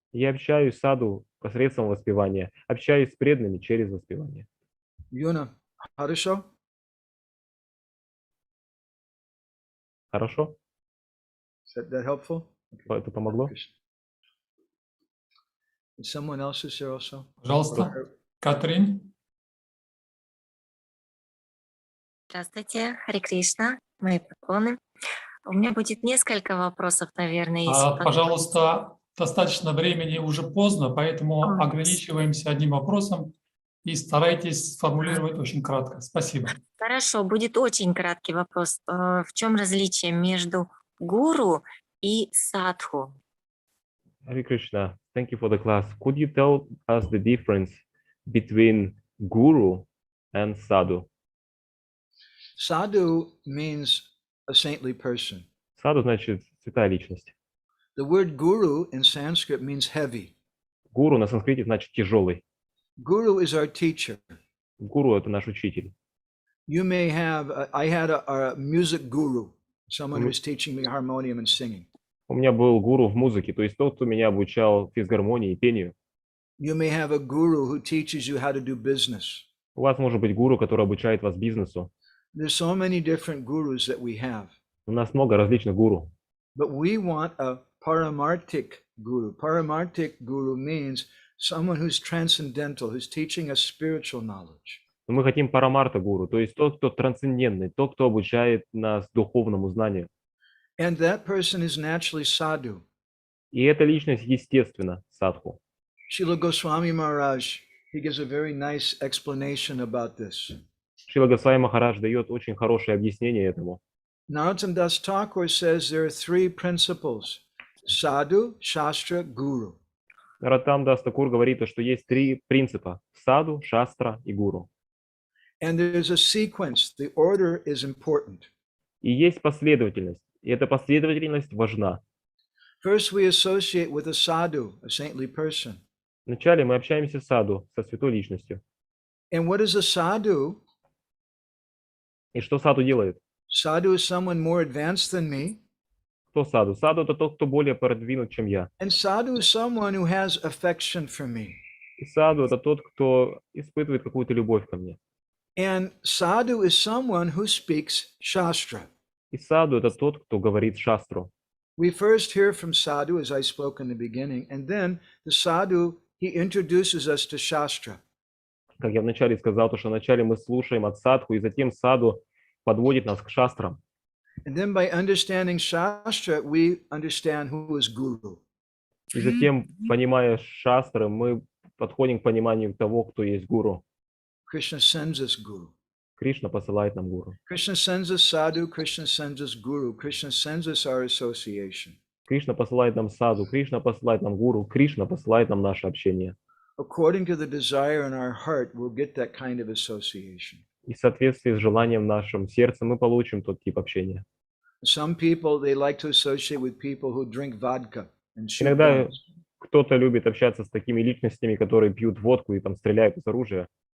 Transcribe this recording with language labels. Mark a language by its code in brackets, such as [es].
[ru] Я общаюсь с саду посредством воспевания, общаюсь с преданными через воспевание. Yuna, хорошо? Хорошо? [en] Is that helpful? [ru] Это помогло? [en] And someone else is here also? [ru] Пожалуйста, Катрин. Здравствуйте, Харе Кришна, мои поклоны. У меня будет несколько вопросов, наверное, если Пожалуйста, достаточно времени, уже поздно, поэтому ограничиваемся одним вопросом и старайтесь сформулировать очень кратко. Спасибо. Хорошо, будет очень краткий вопрос. В чем различие между гуру и садху? [en] Hare Krishna, thank you for the class. Could you tell us the difference between guru and sadhu? Sadhu means a saintly person. [ru] Саду значит святая личность. [en] The word guru in Sanskrit means heavy. [ru] Гуру на санскрите значит тяжелый. [en] Guru is our teacher. [ru] Гуру – это наш учитель. [en] You may have, I had a music guru, someone who's teaching me harmonium and singing. [ru] У меня был гуру в музыке, то есть тот, кто меня обучал физгармонии и пению. [en] You may have a guru who teaches you how to do business. [ru] У вас может быть гуру, который обучает вас бизнесу. [en] There's so many different gurus that we have. [ru] У нас много различных гуру. [en] But we want a paramartik guru. Paramartik guru means someone who's transcendental, who's teaching us spiritual knowledge. [ru] Но мы хотим парамарта гуру, то есть тот, кто трансцендентный, тот, кто обучает нас духовному знанию. [en] And that person is naturally sadhu. [ru] И эта личность естественно садху. [en] Srila Goswami Maharaj, he gives a very nice explanation about this. [ru] Шрила Госвами Махарадж дает очень хорошее объяснение этому. [en] Narottam Das Thakur says there are three principles: sadhu, shastra, guru. [ru] Нароттам Дас Такур говорит, что есть три принципа: саду, шастра и гуру. [en] And there's a sequence. The order is important. [ru] И есть последовательность, и эта последовательность важна. [en] First, we associate with a sadhu, a saintly person. [ru] Вначале мы общаемся с саду, со святой личностью. [en] And what is a sadhu? [ru] И что саду делает? [en] Sadhu is someone more advanced than me. [ru] Кто саду? Саду — это тот, кто более продвинут, чем я. [en] And sadhu is someone who has affection for me. [ru] И саду — это тот, кто испытывает какую-то любовь ко мне. [en] And sadhu is someone who speaks shastra. [ru] И саду — это тот, кто говорит шастру. [en] We first hear from sadhu, as I spoke in the beginning, and then the sadhu, he introduces us to shastra. [ru] Как я вначале сказал, то что вначале мы слушаем от садху, и затем саду подводит нас к шастрам. [en] And then by understanding shastra, we understand who is guru. [ru] И затем, понимая шастры, мы подходим к пониманию того, кто есть гуру. [en] Krishna sends us guru. [ru] Кришна посылает нам гуру. [en] Krishna sends us sadhu, Krishna sends us guru, Krishna sends us our association. [ru] Кришна посылает нам саду, Кришна посылает нам гуру, Кришна посылает нам наше общение. [en] According to the desire in our heart, we'll get that kind of association. [ru] И в соответствии с желанием в нашем сердце мы получим тот тип общения. [en] Some people, they like to associate with people who drink vodka and shoot [ru] Иногда [en] guns. [ru] кто-то любит общаться с такими личностями, которые пьют водку и там стреляют из оружия,